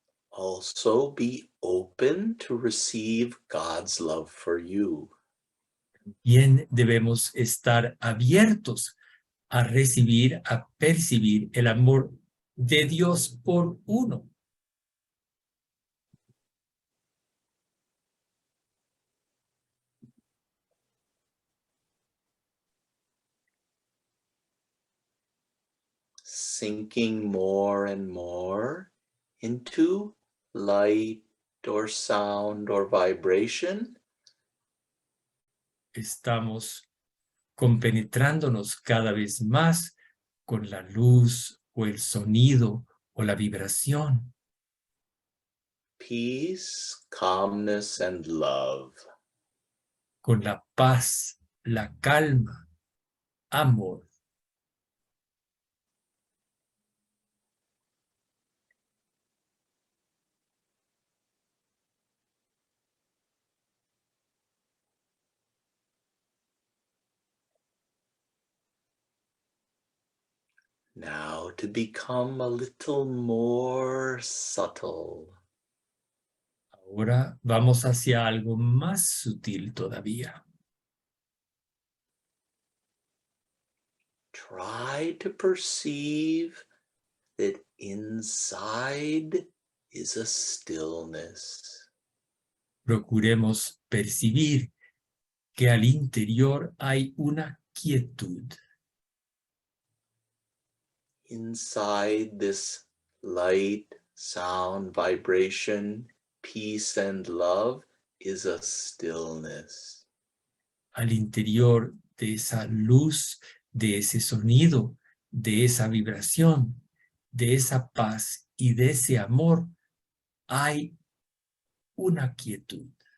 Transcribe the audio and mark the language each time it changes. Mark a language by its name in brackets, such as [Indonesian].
[English] Also be open to receive God's love for you. [Spanish] Bien, debemos estar abiertos a recibir, a percibir el amor de Dios por uno. [English] Sinking more and more into light or sound or vibration. [Spanish] Estamos compenetrándonos cada vez más con la luz o el sonido o la vibración. [English] Peace, calmness, and love. [Spanish] Con la paz, la calma, amor. [English] Now to become a little more subtle. [Spanish] Ahora vamos hacia algo más sutil todavía. [English] Try to perceive that inside is a stillness. [Spanish] Procuremos percibir que al interior hay una quietud. [English] Inside this light, sound, vibration, peace, and love is a stillness. [Spanish] Al interior de esa luz, de ese sonido, de esa vibración, de esa paz y de ese amor, hay una quietud.